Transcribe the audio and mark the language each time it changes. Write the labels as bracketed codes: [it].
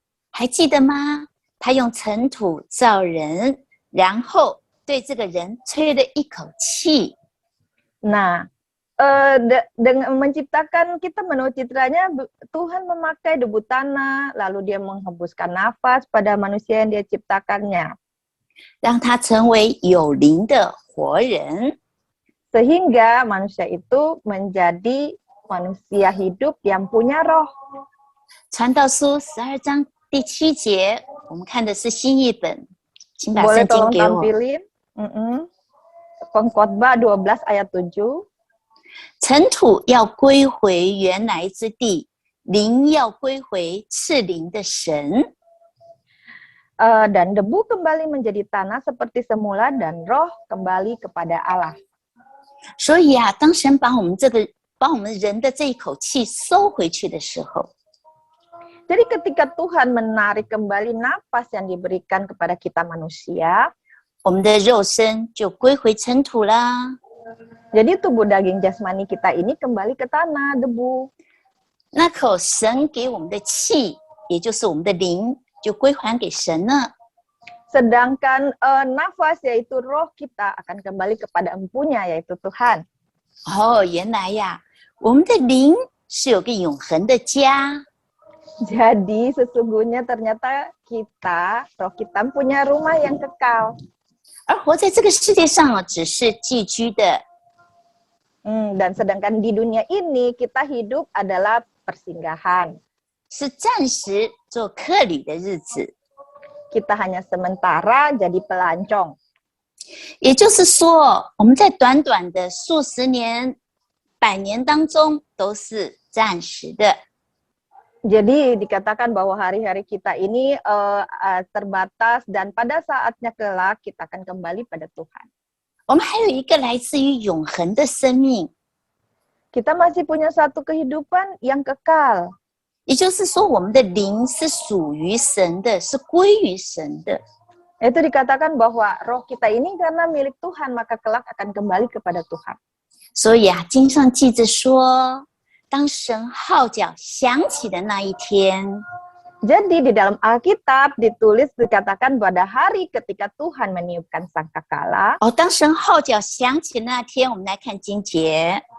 [zh] 还记得吗？他用尘土造人，然后对这个人吹了一口气。 [id] Nah, dengan menciptakan kita menurut citranya, Tuhan memakai debu tanah, lalu dia menghembuskan nafas pada manusia yang dia ciptakannya. [zh] 让他成为有灵的活人。 [id] Sehingga manusia itu menjadi manusia hidup yang punya roh. [zh] 传道书12章第7节，我们看的是新译本，请把 [id] Boleh [zh] 圣经 [id] tolong [zh] 给我。 [id] tampilin? Pengkhotbah 12 ayat 7. [zh] 尘土要归回原来之地，灵要归回赐灵的神。 [id] Dan debu kembali menjadi tanah seperti semula dan roh kembali kepada Allah. [zh] 所以啊，当神把我们人的这一口气收回去的时候， [id] Jadi ketika Tuhan menarik kembali napas yang diberikan kepada kita manusia, [zh] 我们的肉身就归回尘土啦。 [id] jadi tubuh daging jasmani kita ini kembali ke tanah, debu. [zh] 那口神给我们的气，也就是我们的灵，就归还给神了。 [id] Sedangkan nafas yaitu roh kita akan kembali kepada empunya yaitu Tuhan. [zh] 哦，原来呀，我们的灵是有个永恒的家。 [id] Jadi sesungguhnya ternyata roh kita punya rumah yang kekal. [zh] 而活在这个世界上哦，只是寄居的。 [id] Dan sedangkan di dunia ini kita hidup adalah persinggahan. [zh] 是暂时做客旅的日子。 [id] Kita hanya sementara jadi pelancong. [zh] 也就是说，我们在短短的数十年、100年当中都是暂时的。 [id] Jadi dikatakan bahwa hari-hari kita ini terbatas dan pada saatnya kelak kita akan kembali pada Tuhan. [zh] 我们还有一个来自于永恒的生命， [id] Kita masih punya satu kehidupan yang kekal. [zh] 也就是说，我们的灵是属于神的，是归于神的。 [id] Itu dikatakan bahwa roh kita ini karena milik Tuhan maka kelak akan kembali kepada Tuhan. [zh] 所以啊，经上记着说，当神号角响起的那一天， [id] Jadi di dalam Alkitab ditulis dikatakan pada hari ketika Tuhan meniupkan sangkakala. [zh] 哦，当神号角响起的那天，我们来看经节。